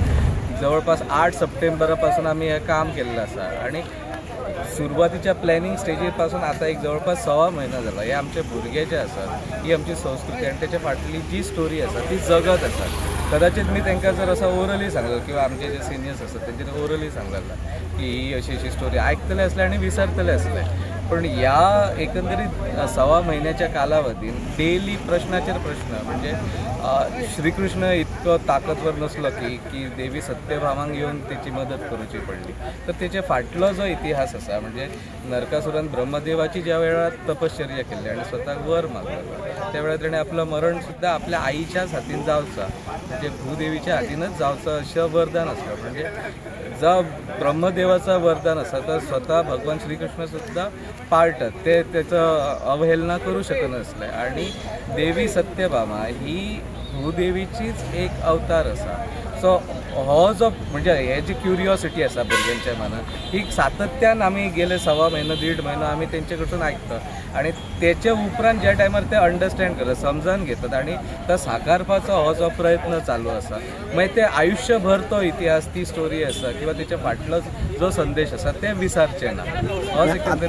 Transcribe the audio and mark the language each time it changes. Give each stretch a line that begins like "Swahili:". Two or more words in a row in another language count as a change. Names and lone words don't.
Konkani: जवळपास 8 सप्टेंबरापासून आमी हें काम केल्लें आसा आणि सुरवातीच्या प्लॅनिंग स्टेजीर पासून आता एक जवळपास 6 महिना जाला हे आमचे भुरगे जे आसात ही आमची संस्कृती आणि त्याच्या फाटली जी स्टोरी आसा ती जगत आसा। कदाचित मी तांकां जर असं ओरली सांगलो किंवा आमचे जे सिनियर्स आसात तेंच्यानी ओरली सांगलें की ही अशी अशी स्टोरी आयकतले असले आणि विसरतले असले पण ह्या एकंदरीत 6 महिन्याच्या कालावधीन डेली प्रश्नाचेर प्रश्न म्हणजे श्रीकृष्ण इतको ताकदवर नसलो की देवी सत्यभामांक येऊन त्याची मदत करूची पडली तर त्याच्या फाटलो जो इतिहास आसा म्हणजे नरकासुरान ब्रह्मदेवाची ज्या वेळार तपश्चर्या केल्ली आणि स्वताक वर मागलो त्या वेळार ताणें आपलं मरण सुद्धा आपल्या आईच्याच हातीन जावचा म्हणजे भूदेवीच्या हातीनच जावचं असं वरदान असलं म्हणजे जो ब्रह्मदेवाचं वरदान आसा तर स्वतः भगवान श्रीकृष्ण सुद्धा पाळटात ते त्याचं अवहेलना करू शकनासले आणि देवी सत्यभामा ही भूदेवीचीच एक अवतार आसा। सो हो जो म्हणजे हे जी क्युरियोसिटी आसा भुरग्यांच्या मनात ही सातत्यान आमी गेले 6 महिने 1.5 महिनो आमी तेंचे कडसून आयकता आणि त्याच्या उपरांत ज्या टायमार ते अंडरस्टँड करतात समजून घेतात आणि तो साकारपाचो हो जो प्रयत्न चालू आसा मागीर ते आयुष्यभर तो इतिहास ती स्टोरी आसा किंवा त्याच्या फाटलो जो संदेश आसा ते विसरचे ना।